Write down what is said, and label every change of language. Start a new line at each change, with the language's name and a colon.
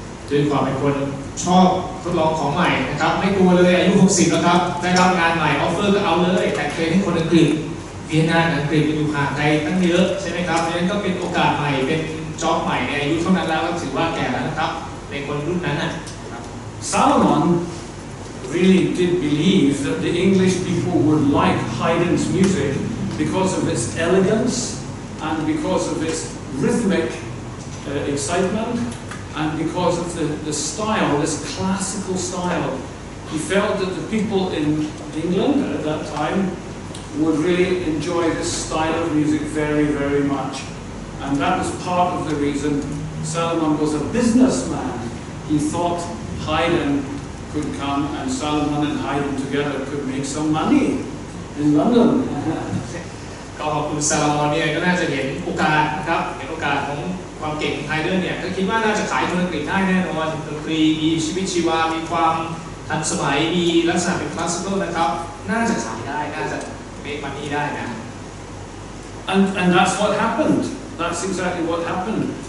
Thai: ด้วยความเป็นคนชอบทดลองของใหม่นะครับไม่กลัวเลยอายุ 60 แล้วครับได้รับงานใหม่ออฟเฟอร์ก็เอาเลยแต่เคยให้คนอังกฤษเวียนนาอังกฤษอยู่ห่างไกลตั้งเยอะใช่ไหมครับดังนั้นก็เป็นโอกาสใหม่เป็นจ็อบใหม่ในอายุเท่านั้นแล้วก็ถือว่าแก่แล้วนะครับในคนรุ่นนั้นน่ะ
English: Salomon really did believe that the English people would like Haydn's music because of its elegance and because of its rhythmic excitement and because of the style, this classical style. He felt that the people in England at that time would really enjoy this style of music very, very much. And that was part of the reason Salomon was a businessman. He thought Haydn could come and Salomon and Haydn together could make some money in London.
Thai: ก็ขอบคุณซาลามอนเนี่ยก็น่าจะเห็นโอกาสนะครับเห็นโอกาสของความเก่งของไฮเดนเนี่ยก็คิดว่าน่าจะขายคนอังกฤษได้แน่นอนดนตรีมีชีวิตชีวามีความทันสมัยมีลักษณะเป็นคลาสสิคอลนะครับน่าจะขายได้น่าจะเมคมันนี่ได้นะ
English: And that's what happened. That's exactly what happened.